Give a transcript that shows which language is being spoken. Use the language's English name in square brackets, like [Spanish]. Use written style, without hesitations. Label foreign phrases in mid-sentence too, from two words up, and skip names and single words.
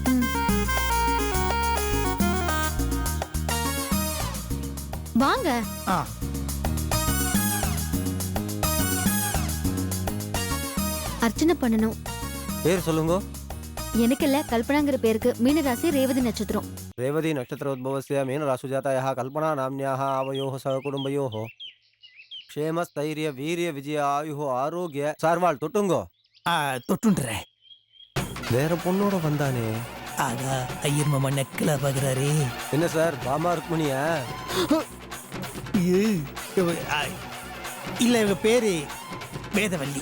[Tamil] வாங்க. அர்ச்சனை பண்ணணும். பேர் சொல்லுங்க. எனக்கு இல்ல, கல்பனாங்கிற பேருக்கு. மீனராசி ரேவதி நட்சத்திரம். [Sanskrit] रेवती नक्षत्रोद्भवस्य मीनराशिजातायाः कल्पना नाम्न्याः आवयोः सहकुटुम्बयोः क्षेमस्थैर्य वीर्य विजय आयुः ஆரோக்கிய [Tamil] சார்வாள் தொட்டுங்கோ. தொட்டுன்றேன். வேற பொண்ணோட வந்தானே. ஆகா, ஐயர் மாமா நெக்கலா பாக்குறாரே. என்ன சார் பாமா ருக்மணியா? இல்ல இவங்க பேரு வேதவல்லி.